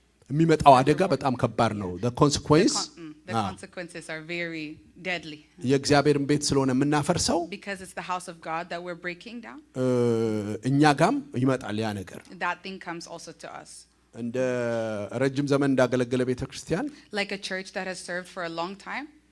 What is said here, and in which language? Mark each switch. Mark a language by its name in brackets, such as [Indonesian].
[Amharic] የሚመጣው አደጋ በጣም ከባድ ነው። the [English] consequences are very deadly. [Amharic] የእግዚአብሔርን ቤት ስለሆነ የምናፈርሰው [English] Because it's the house of God that we're breaking down. [Amharic] እኛ ጋም ይመጣል ያ ነገር። [English] That thing comes also to us. [Amharic] እንደ ረጅም ዘመን እንዳገለገለ ቤተክርስቲያን [English] Like a church that has served for a long time.